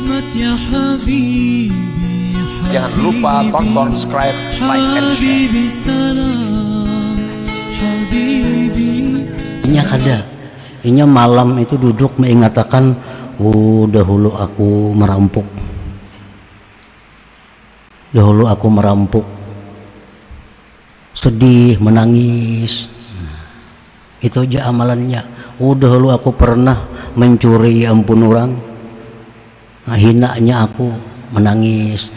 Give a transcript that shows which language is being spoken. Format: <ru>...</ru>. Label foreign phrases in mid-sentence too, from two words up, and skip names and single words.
<id>Jangan lupa tonton, subscribe,</id> <en>like, and share.</en> <bjn>Inya kada, inya</bjn> <id>malam itu duduk mengatakan, dahulu aku merampok, dahulu aku merampok, sedih, menangis. Itu aja amalannya. Dahulu aku pernah mencuri, ampun orang, hinanya aku, menangis.</id>